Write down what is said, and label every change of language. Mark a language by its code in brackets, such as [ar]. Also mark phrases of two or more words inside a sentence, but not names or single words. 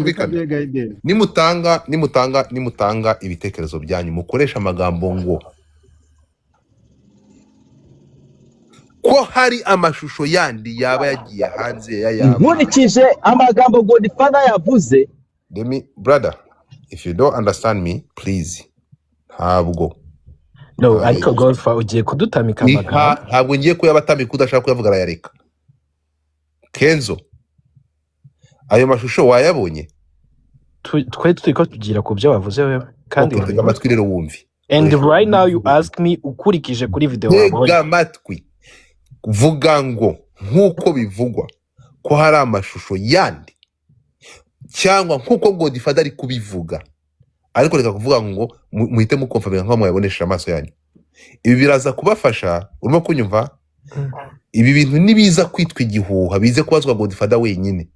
[rw] twumvikane. duhe guidance. Nimutanga ibitekerezo byanyu, mukoresha amagambo ngo ko hari amashusho yandi yaba yagiye hanze ya yaba. Nkurikije amagambo Godfather yavuze. [en] Brother, if you don't understand me, please. [rw] Ntabwo. No, ariko Godfather ugiye kudutamika amagambo. Ntabwo ngiye kuyabatamika udashaka kuyavuga arayareka. Kenzo, ayo mashusho wayabonye? Twe turiko tugira ku byo wavuze wewe kandi tega amatwi rero wumvi. [en] And right now you ask me [rw] ukurikije kuri video wabonye. Tega amatwi. Vuga ngo nkuko bivugwa ko hari amashusho yandi cyangwa nkuko Godfather ari kubivuga, ariko reka kuvuga ngo muhite mukonfirmira nko mwabonesha amaso yanyu. Ibi biraza kubafasha, urimo kunyumva? Ibi bintu nibiza kwitwa igihuha bize kubazwa Godfather wenyine.